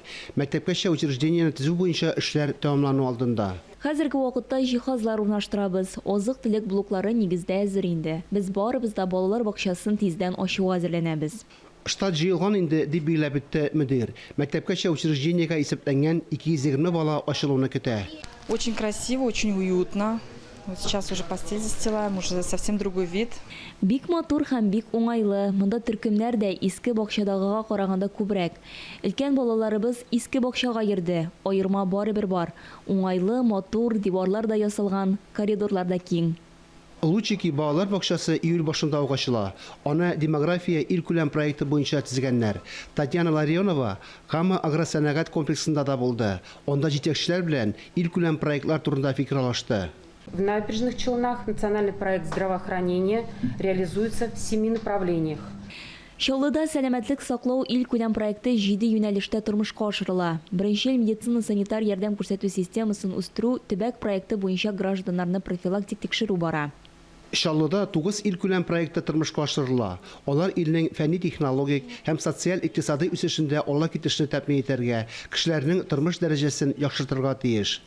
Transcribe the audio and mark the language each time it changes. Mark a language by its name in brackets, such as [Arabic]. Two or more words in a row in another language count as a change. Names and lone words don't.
[Tatar] Мәктәпкәчә учреждениене төзү буенча эшләр тәмамлану алдында. Хәзерге вакытта җиһазлар урнаштырабыз. Азык-төлек блоклары нигездә әзер инде. Без барыбыз да балалар бакчасын тиздән ачуга әзерләнәбез. Штат җыелган инде дип билгеләп үтте мөдир. Мәктәпкәчә учреждениегә исәпләнгән 220 бала ачылуны көтә. [Russian] Очень красиво, очень уютно. Вот сейчас уже постель застилаем, уже совсем другой вид. [Tatar] Бик матур һәм бик уңайлы. Монда төркемнәр дә иске бакчадагыга караганда күбрәк. Өлкән балаларыбыз иске бакчага йөрде. Аерма барыбер бар. Уңайлы, матур диварлар да ясалган, коридорлар да киң. Лучики балалар бакчасы июль башында ук ачыла. Аны демография илкүләм проекты буенча төзегәннәр. Татьяна Ларионова Кама агросәнәгать комплексында да булды. Онда җитәкчеләр белән илкүләм проектлар турында фикер алышты. [Russian] В набережных Челнах национальный проект здравоохранения реализуется в 7 направлениях. [Tatar] Шоллыда сәламәтлек саклау илкүләм проекты 7 юнәлештә тормышка ашырыла. Беренчел медицина-санитар ярдәм күрсәтү системасын үстерү төбәк проекты буенча гражданнарны профилактик тикшерү бара. Шаллыда 9 илкүләм проекты тормышка ашырыла. Алар илнең фәнни технологик һәм социаль-икътисади үсешендә алла китешне тәэмин итәргә, кешеләрнең тормыш дәрәҗәсен яхшыртырга тиеш.